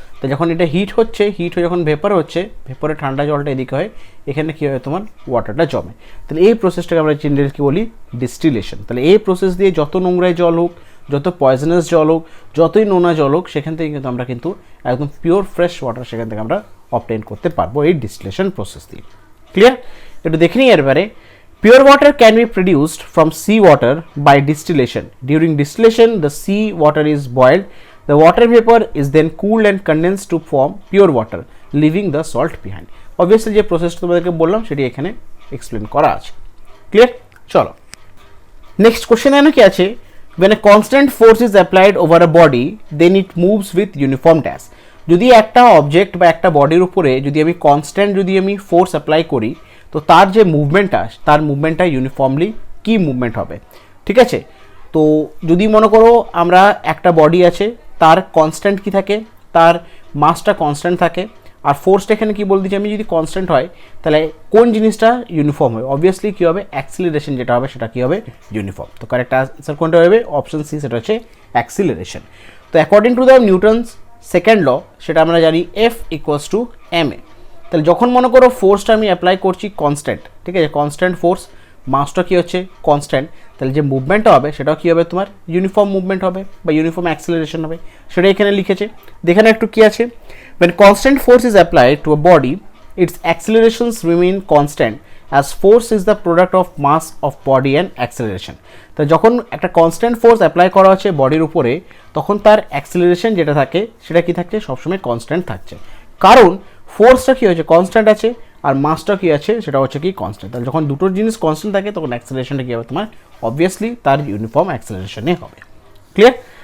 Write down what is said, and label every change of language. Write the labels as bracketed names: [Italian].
[Bangla] তো যখন এটা হিট হয়ে যখন ভেপার হচ্ছে, ভেপারে ঠান্ডা জলটা এদিকে হয়, এখানে কী হয়, তোমার ওয়াটারটা জমে। তাহলে এই প্রসেসটাকে আমরা জেনারেলি কী বলি, ডিস্টিলেশন। তাহলে এই প্রসেস দিয়ে যত নোংরাই জল হোক, যত পয়জনাস জল হোক, যতই নোনা জল হোক, সেখান থেকে কিন্তু আমরা কিন্তু একদম পিওর ফ্রেশ ওয়াটার সেখান থেকে আমরা অবটেইন করতে পারবো এই ডিস্টিলেশন প্রসেস দিয়ে। ক্লিয়ার? একটু দেখে নিই এবারে, [English] pure water can be produced from sea water by distillation. During distillation, the sea water is boiled. The water vapor is then cooled and condensed to form pure water, leaving the salt behind. Obviously [Bangla] যে প্রসেসটা তোমাদেরকে বললাম সেটি এখানে explain করা আছে। Clear? চলো next question এখানে কি আছে, [English] when a constant force is applied over a body then it moves with uniform dash। [Bangla] যদি একটা অবজেক্ট বা একটা বডির উপরে যদি আমি কনস্ট্যান্ট যদি আমি ফোর্স অ্যাপ্লাই করি তো তার যে মুভমেন্টটা ইউনিফর্মলি কি মুভমেন্ট হবে। ঠিক আছে, তো যদি মনে করো আমরা একটা বডি আছে তার কনস্ট্যান্ট কি থাকে, তার মাসটা কনস্ট্যান্ট থাকে, আর ফোর্সটা এখানে কি বল দিচ্ছি আমি, যদি কনস্ট্যান্ট হয় তাহলে কোন জিনিসটা ইউনিফর্ম হবে, অবভিয়াসলি কী হবে, অ্যাক্সিলারেশন যেটা হবে সেটা কী হবে, ইউনিফর্ম। তো কারেক্ট আনসার কোনটা হবে, অপশন সি, সেটা হচ্ছে অ্যাক্সিলারেশন। [English] তো according to the Newton's second law [Bangla] সেটা আমরা জানি [English] F equals to M A. [Bangla] তাহলে যখন মনে করো ফোর্সটা আমি অ্যাপ্লাই করছি কনস্ট্যান্ট, ঠিক আছে, কনস্ট্যান্ট ফোর্স, মাসটা কী হচ্ছে কনস্ট্যান্ট, তাহলে যে মুভমেন্টটা হবে সেটাও কী হবে, তোমার ইউনিফর্ম মুভমেন্ট হবে বা ইউনিফর্ম অ্যাক্সিলারেশন হবে, সেটা এখানে লিখেছে। দেখেন একটু কী আছে, [English] when constant force is applied to a body its accelerations remain constant as force is the product of mass of body and acceleration। [Bangla] তো যখন একটা কনস্ট্যান্ট ফোর্স অ্যাপ্লাই করা হচ্ছে বডির উপরে তখন তার অ্যাক্সিলারেশন যেটা থাকে সেটা কি থাকছে, সবসময় কনস্ট্যান্ট থাকছে, কারণ ফোর্সটা কী হচ্ছে কনস্ট্যান্ট আছে আর মাসটা কী আছে সেটা হচ্ছে কি কনস্ট্যান্ট। তাহলে যখন দুটোর জিনিস কনস্ট্যান্ট থাকে তখন অ্যাক্সিলারেশনটা কী হবে, তোমার অবভিয়াসলি তার ইউনিফর্ম অ্যাক্সিলারেশনে হবে। ক্লিয়ার?